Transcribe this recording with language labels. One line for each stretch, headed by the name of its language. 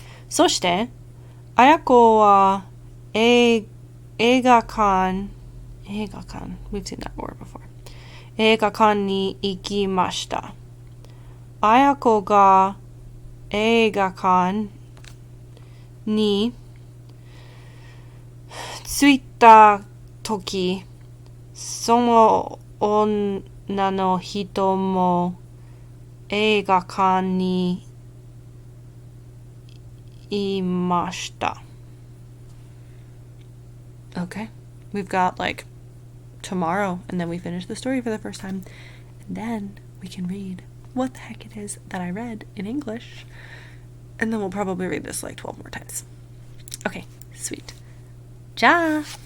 Japanese: そして綾子は映画館
English: We've seen that word before.
Japanese: 映画館に行きました。綾子が映画館に着いた時その女の人も映画館にいました.
English: Okay, we've got like tomorrow, and then we finish the story for the first time, and then we can read what the heck it is that I read in English, and then we'll probably read this like 12 more times. Okay, sweet. Ja!